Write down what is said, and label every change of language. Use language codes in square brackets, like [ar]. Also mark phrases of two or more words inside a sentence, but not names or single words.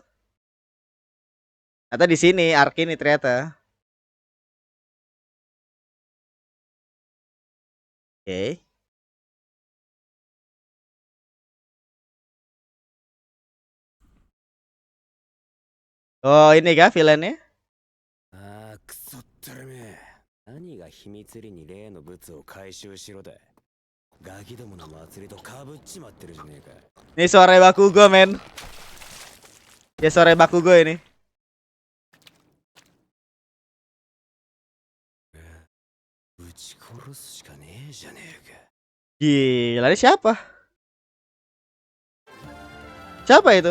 [id] Atau di sini arc ini ternyata. Oke. Oh, ini kah villainnya? [ja] くそったれめ何が秘密裏に例の物を回収しろだガキどもの祭りとかぶっちまってるじゃねえか [id] Ini sore Bakugo men. Ya sore Bakugo ini. Gila, ini siapa? Siapa itu?